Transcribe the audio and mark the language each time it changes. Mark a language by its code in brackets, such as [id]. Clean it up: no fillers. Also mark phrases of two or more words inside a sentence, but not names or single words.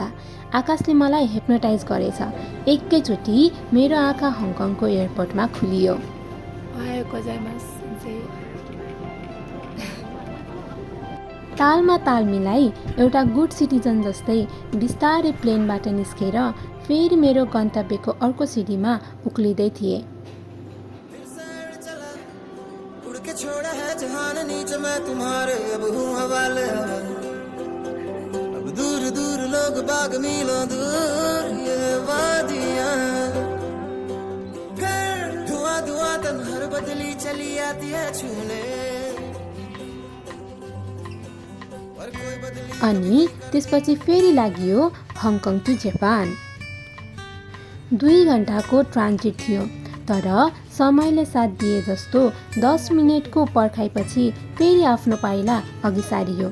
[ne] आकाशले मलाई हेप्नोटाइज गरेछ। एकैचोटि मेरो आँखा हङकङको एयरपोर्टमा खुलियो। तालमा ताल मिलाई एउटा [en] good citizen [ne] जस्तै बिस्तारै प्लेनबाट निस्केर फेरि मेरो गन्तव्यको अर्को सिडीमा उक्लिँदै थिएँ। [hi] छोड़ा है जहान नीचे मैं तुम्हारे अब हूँ हवाले, अब दूर दूर लोग बाग मीलों दूर ये वादियाँ, फिर धुआं धुआं तन्हर बदली चली आती है छूने। [ne] अनि त्यसपछि फेरि लाग्यो हङकङ टु जापान। 2 घण्टाको ट्रान्जिट थियो, तर समयले साथ दिए जस्तो 10 मिनेटको पर्खाइपछि फेरि आफ्नो पाइला अघि सारियो।